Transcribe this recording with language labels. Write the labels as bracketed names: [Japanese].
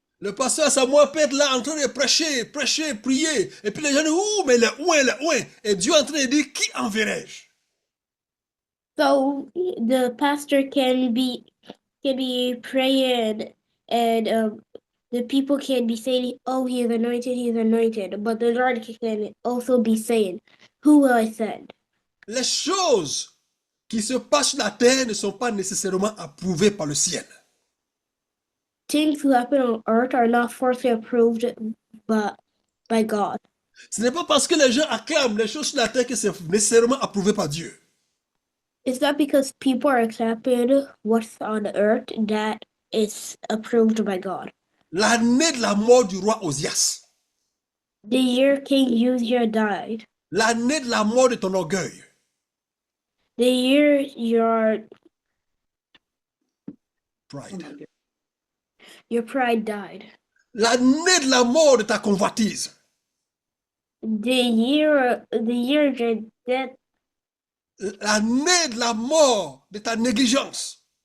[French] Le pasteur Samuel peut être là en train de prêcher, prêcher, prier. Et puis les gens disent, ouh, mais le ouin. Et Dieu est en train de dire, qui enverrai-je? [English] So the pastor can be praying, and the people can be saying, "Oh, he is anointed," but the Lord can also be saying, "Who will I send?" [French] Les choses qui se passent sur la terre ne sont pas nécessairement approuvées par le ciel. [English] Things who happen on earth are not forcefully approved, but by God. [French] Ce n'est pas parce que les gens acclament les choses sur la terre que c'est nécessairement approuvé par Dieu. [English] It's not because people are accepting what's on earth that it's approved by God. [French] L'année de la mort du roi Osias. [English] The year King Uzziah died. [French] L'année de la mort de ton orgueil. [English] The year your pride died. [French] L'année de la mort de ta convoitise. [English] The year your death. [French] L'année de la mort de ta négligence.